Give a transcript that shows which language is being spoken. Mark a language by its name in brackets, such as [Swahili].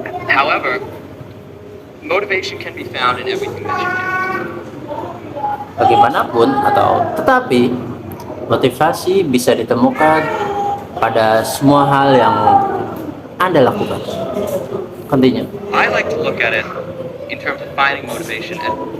[English] However, motivation can be found in everything that you do. [Indonesian] Bagaimanapun tetapi motivasi bisa ditemukan pada semua hal yang Anda lakukan. [English] Continue. I like to look at it in terms of finding motivation and